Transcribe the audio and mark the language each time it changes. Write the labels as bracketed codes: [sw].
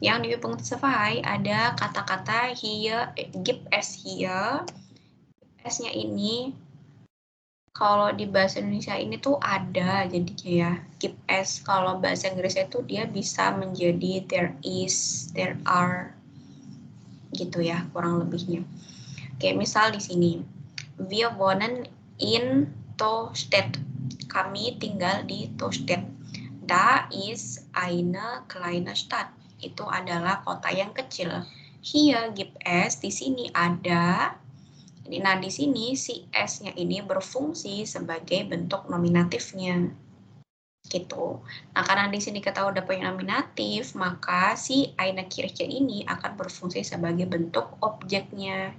[id] Yang di Übung 2 ada kata-kata [de] hier, gibt es hier. [id] S-nya ini kalau di bahasa Indonesia ini tuh ada jadinya ya. [de] Gibt es. [id] Kalau bahasa Inggrisnya itu dia bisa menjadi [en] there is, there are. [id] Gitu ya, kurang lebihnya. Oke, misal di sini. [de] Wir wohnen in Tostedt. [id] Kami tinggal di Tostedt. [de] Da ist eine kleine Stadt. [id] Itu adalah kota yang kecil. [de] Hier gibt es, [id] di sini ada. Nah, di sini si S-nya ini berfungsi sebagai bentuk nominatifnya. Gitu. Nah, karena di sini kita udah punya nominatif, maka si [de] eine Kirche [id] ini akan berfungsi sebagai bentuk objeknya.